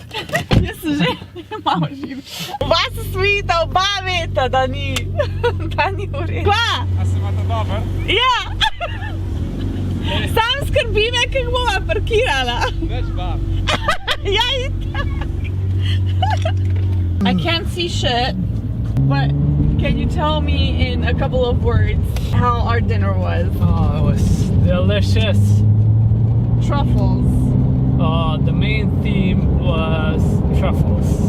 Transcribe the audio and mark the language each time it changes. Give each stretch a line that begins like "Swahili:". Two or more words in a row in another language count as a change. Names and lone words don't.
Slovenian: Jaz že malo živim. Oba se smijita, oba veta, da ni v redu. Kva? A se imate dober? Ja! Sam skrbi me, kako bova parkirala. Več bab. Ja, itak.
English: I can't see shit, but can you tell me in a couple of words how our dinner was? Oh, it was delicious. Truffles. The main theme was truffles.